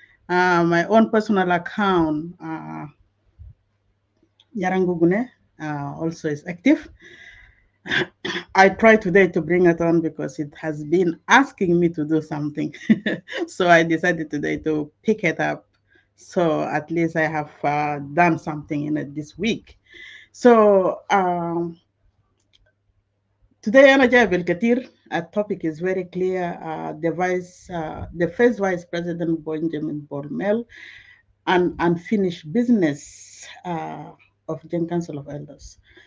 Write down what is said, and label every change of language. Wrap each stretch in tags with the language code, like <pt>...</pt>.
<en>My own personal account, Yarangugune, also is active. I tried today to bring it on because it has been asking me to do something. So I decided today to pick it up. So at least I have done something in it this week. So today</en> <ar>أنا جايب الكثير.</ar> <en>A topic is very clear. The first Vice President Benjamin Bol Mel and unfinished business of Gen Council of Elders.</en>